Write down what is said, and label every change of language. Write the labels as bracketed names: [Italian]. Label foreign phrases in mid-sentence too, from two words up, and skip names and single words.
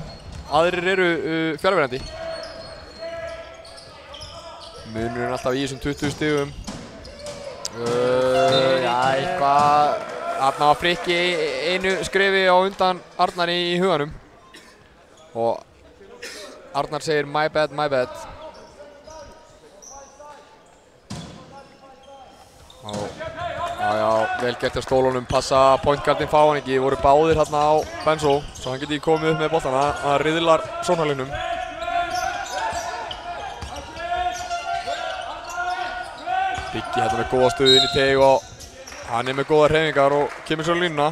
[Icelandic] Aðrir eru fjarverandi. Munurinn alltaf í þessum 20 stigum. Já, eitthvað... Þarna var Frikki einu skrefi á undan Arnari í huganum. Og Arnar segir [English] my bad, my bad. [Icelandic] Já, vel gert hjá stólunum, passa pointguardinn fá hann ekki, voru báðir hérna á Benzo, svo hann geti komið upp með boltana, það riðlar sónarlegnum. Biggi hérna með góða stöðu inn í teig og hann er með góða hreyfingar og kemur svo á línuna.